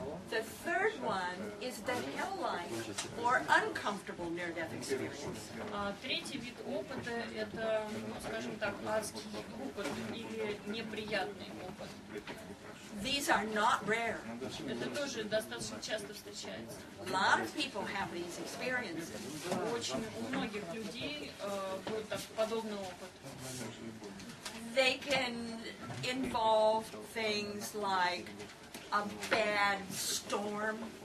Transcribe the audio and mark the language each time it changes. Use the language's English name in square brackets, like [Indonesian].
[English] The third one is the hell-like or uncomfortable near-death experience. [Russian] Третий вид опыта – это, ну, скажем так, адский опыт или неприятный опыт. [English] These are not rare. [Russian] Это тоже достаточно часто встречается. [English] A lot of people have these experiences. [Russian] Очень у многих людей был подобный опыт. [English] They can involve things like a bad storm.